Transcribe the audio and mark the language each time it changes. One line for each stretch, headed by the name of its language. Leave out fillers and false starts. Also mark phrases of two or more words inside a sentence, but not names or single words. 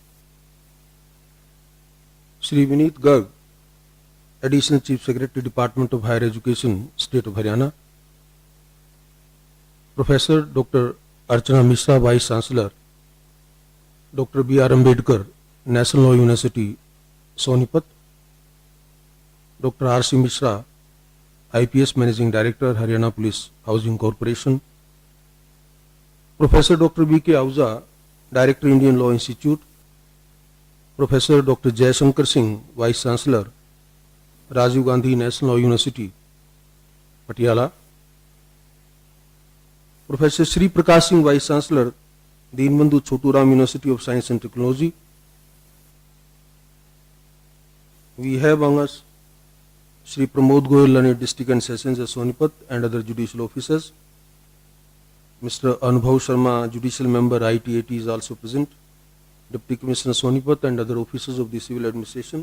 English: Shri Vineet Garg, Additional Chief Secretary Department of Higher Education, State of Haryana. Professor Dr. Archana Mishra, Vice Chancellor, Dr. B.R. Ambedkar, National Law University, Sonepat. Dr. R.C. Mishra, IPS Managing Director, Haryana Police Housing Corporation. Professor Dr. B.K. Ahuja, Director, Indian Law Institute. Professor Dr. Jaishankar Singh, Vice Chancellor, Rajiv Gandhi National Law University, Patiala. Professor Sri Prakash Singh, Vice Chancellor, Deenbandhu Choturam University of Science and Technology. We have among us Shri Pramod Goyal, Learned District and Sessions at Sonepat, and other judicial officers. Mr. Anubhav Sharma, Judicial Member, ITAT, is also present. Deputy Commissioner Sonepat and other officers of the Civil Administration.